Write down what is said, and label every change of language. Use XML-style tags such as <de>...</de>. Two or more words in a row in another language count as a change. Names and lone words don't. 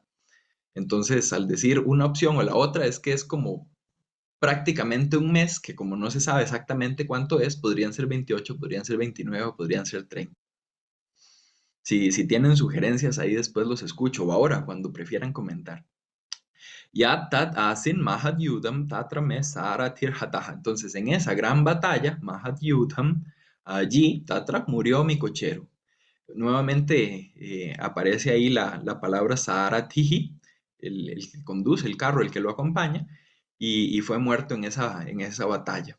<es>Entonces, al decir una opción o la otra, es que es como prácticamente un mes, que como no se sabe exactamente cuánto es, podrían ser 28, podrían ser 29 o podrían ser 30. Si tienen sugerencias ahí después los escucho, o ahora cuando prefieran comentar.</es> <sa>Ya tat asin mahat yudam tatra me sara tirhataha.</sa> <es>Entonces en esa gran batalla,</es> <sa>mahat yudam,</sa> <es>allí Tatra murió mi cochero. Nuevamente aparece ahí la palabra Saaratihi, el que conduce el carro, el que lo acompaña, y fue muerto en esa batalla.</es>